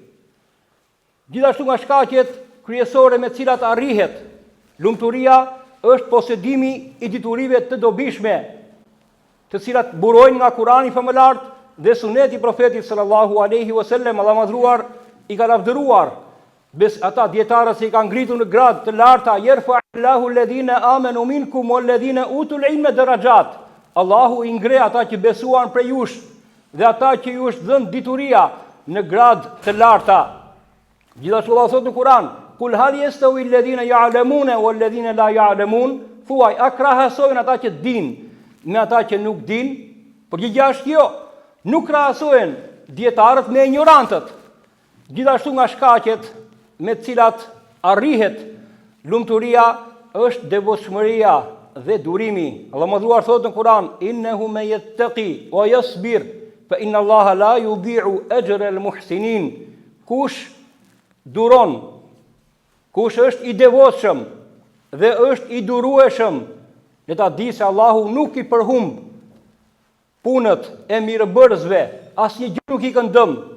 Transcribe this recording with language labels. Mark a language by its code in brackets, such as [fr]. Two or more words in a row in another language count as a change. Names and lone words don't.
[sq] Gjithashtu nga shkaqet kryesore me të cilat arrihet lumturia është posedimi i diturive të dobishme, të cilat burojnë nga Kurani famëlart dhe suneti profetit [ar] صلى الله عليه وسلم. [sq] Allahu madhruar i ka lavdëruar ata dietarët që i kanë ngritur në gradë të larta: [ar] "يرفع الله الذين آمنوا منكم والذين أوتوا العلم درجات." [sq] Allahu i ngre ata që besuan prej jush dhe ata që ju është dhënë dituria në gradë të larta. Gjithashtu Allah thotë në Kur'an: [ar] "قل هل يستوي الذين يعلمون والذين لا يعلمون." [sq] Thuaj, a krahasojnë ata që dinë me ata që nuk dinë? Përgjigjja është jo. Nuk krahasojnë dietarët me ignorantët. Gjithashtu nga shkaqet me të cilat arrihet lumturia është devotshmëria dhe durimi. Allah madhruar thotë në Kur'an: [ar] "إنه من يتق ويصبر فإن الله لا يضيع أجر المحسنين." [sq] Kush duron, kush është i devotshëm dhe është i durueshëm, le ta di se Allahu nuk i përhumb punët e mirëbërësve, asnjë gjë nuk i këndëm.